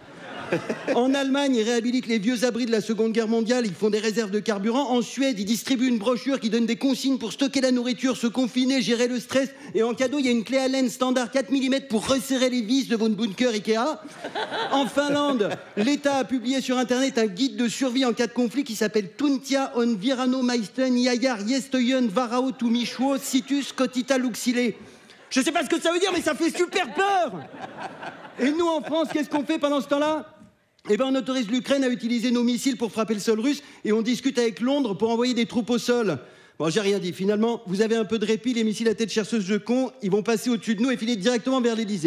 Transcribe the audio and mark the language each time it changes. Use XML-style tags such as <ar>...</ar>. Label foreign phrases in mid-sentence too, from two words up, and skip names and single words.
<fr>En Allemagne, ils réhabilitent les vieux abris de la Seconde Guerre mondiale, ils font des réserves de carburant. En Suède, ils distribuent une brochure qui donne des consignes pour stocker la nourriture, se confiner, gérer le stress. Et en cadeau, il y a une clé Allen standard 4 mm pour resserrer les vis de votre bunker Ikea. En Finlande, l'État a publié sur Internet un guide de survie en cas de conflit qui s'appelle Tuntia on Virano Maisten Yayar Yestoyen Varao Tumishuo Situs Kotita Luxile. Je sais pas ce que ça veut dire, mais ça fait super peur. Et nous, en France, qu'est-ce qu'on fait pendant ce temps-là? Eh bien, on autorise l'Ukraine à utiliser nos missiles pour frapper le sol russe et on discute avec Londres pour envoyer des troupes au sol. Bon, j'ai rien dit. Finalement, vous avez un peu de répit, les missiles à tête chercheuse de con, ils vont passer au-dessus de nous et filer directement vers l'Élysée.</fr>